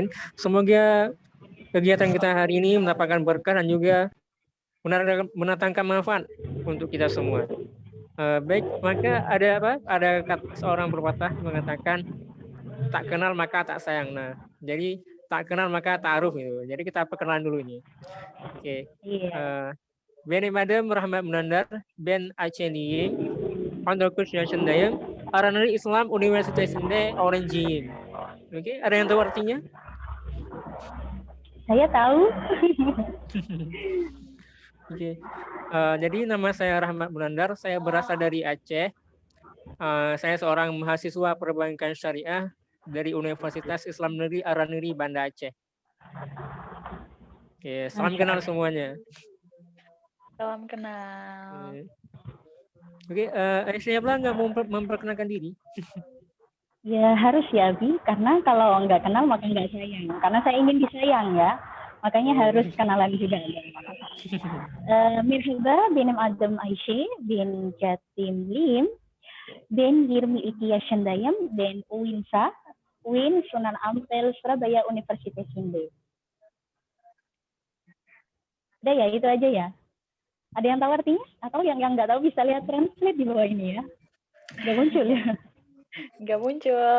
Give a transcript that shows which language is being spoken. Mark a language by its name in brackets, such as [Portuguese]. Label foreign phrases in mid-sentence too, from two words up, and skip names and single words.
[Indonesian] Semoga kegiatan kita hari ini mendapatkan berkah dan juga mendatangkan manfaat untuk kita semua. Baik, maka ada apa? Ada seorang pepatah mengatakan tak kenal maka tak sayang. Nah, jadi tak kenal maka ta'aruf gitu. Jadi kita perkenalan dulu ini. Oke. [Turkish] Benim adım Rahmat Munandar, ben Aceh'liyim. 19 yaşındayım. Aranır İslam Üniversitesi'nde öğrenciyim. [Indonesian] Oke, ada yang tahu artinya? Saya tahu. Oke. Jadi nama saya Rahmat Munandar, saya berasal dari Aceh. Saya seorang mahasiswa perbankan syariah dari Universitas Islam Negeri Araniri, Banda Aceh. Oke, salam kenal semuanya. Salam kenal. Oke, Aisyah nggak mau memperkenalkan diri? Ya harus ya Abi, karena kalau nggak kenal maka nggak sayang. Karena saya ingin disayang ya, makanya harus kenalan juga. [Turkish] Merhaba, benim adım Ayşe, ben Jatimliyim. Ben 22 yaşındayım, ben UIN Sunan Ampel Surabaya Universitasinde. [Indonesian] Udah ya, itu aja ya. Ada yang tahu artinya? Atau yang nggak tahu bisa lihat translate di bawah ini ya. Nggak muncul ya? Nggak muncul.